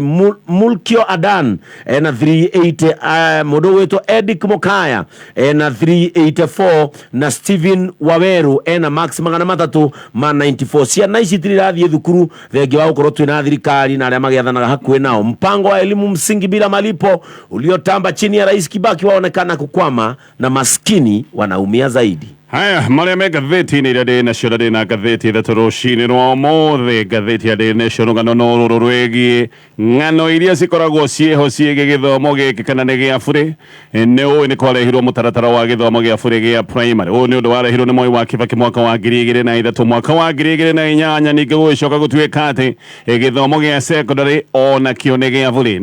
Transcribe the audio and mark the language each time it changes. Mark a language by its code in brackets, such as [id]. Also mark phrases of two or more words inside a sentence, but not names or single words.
[ki] Mulkio Adan ena 380. Modo wetu Edick Mokaya ena 384 na Steven Waweru ena max 394. Ciana ici tirathie thukuru thengia wa ukorwo twina thirikari na aria magiathanaga hakuhi nao. [sw] Mpango wa elimu msingi bila malipo uliotamba chini ya Rais Kibaki waonekana kukwama na maskini wanaumia zaidi. Haya, [ki] maria Magathiti-ini ria national na gatheti ithatũ rũcinĩ rwa ũmũthĩ. Gatheti ya Daily Nation ngano no rũrwĩgie ng'ano iria cikoragwo ciĩho ciĩgiĩ gĩthomo gĩkĩ kana nĩ gĩa bũrĩ. Nĩ ũĩ nĩ kwarehirwo mũtaratara wa gĩthomo gĩa bũrĩ gĩa primary. Ũyũ nĩ ũndũ warehirwo nĩ Mwai wa Kibaki mwaka wa 2003. Mwaka wa 2008 ningĩ gũgĩcoka gũtuĩka atĩ gĩthomo gĩa secondary ona kĩo nĩ gĩa bũrĩ.